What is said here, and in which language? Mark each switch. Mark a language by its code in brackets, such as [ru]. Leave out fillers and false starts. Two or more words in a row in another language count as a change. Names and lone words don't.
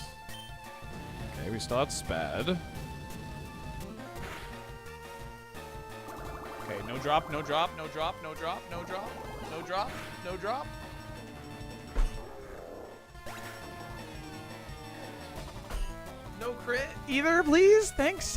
[en] Okay, we still have Spad. Okay, no drop, no drop, no drop, no drop, no drop, no drop, no drop. No crit either, please. Thanks.